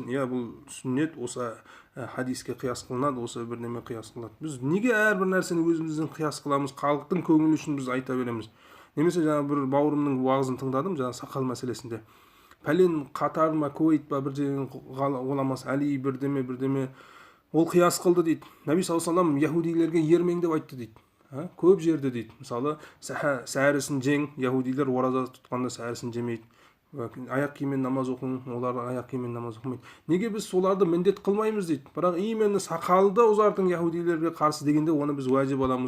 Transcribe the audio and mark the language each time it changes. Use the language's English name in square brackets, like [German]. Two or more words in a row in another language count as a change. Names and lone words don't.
[Kazakh] Бұл сүннет осы хадиске қияс қылынады, осы бірнеме қияс қылынады. Біз неге әрбір нәрсені өзіміздің қияс қыламыз, халықтың көңілі үшін біз айта береміз? Немесе жаңа бір бауырымның уағызын тыңдадым, жаңа сақал мәселесінде. Пәлен Қатар ма, Кувейт па, бірден ғұламасы Әли бірдеме ол қияс қылды дейді. [Arabic] النبي صلى الله عليه و سلم [Kazakh] яһудилерге ермең деп айтты дейді. Көп жерде дейді. Мысалы, сәрісін жең, яһудилер ораза тұтқанда сәрісін жемейді. Аяқ киіммен намаз оқың, олар аяқ киіммен намаз оқымайды. Неге біз соларды міндет қылмаймыз дейді. Бірақ именно сақалды ұзартың яһудилерге қарсы дегенде оны біз уәжіп аламыз.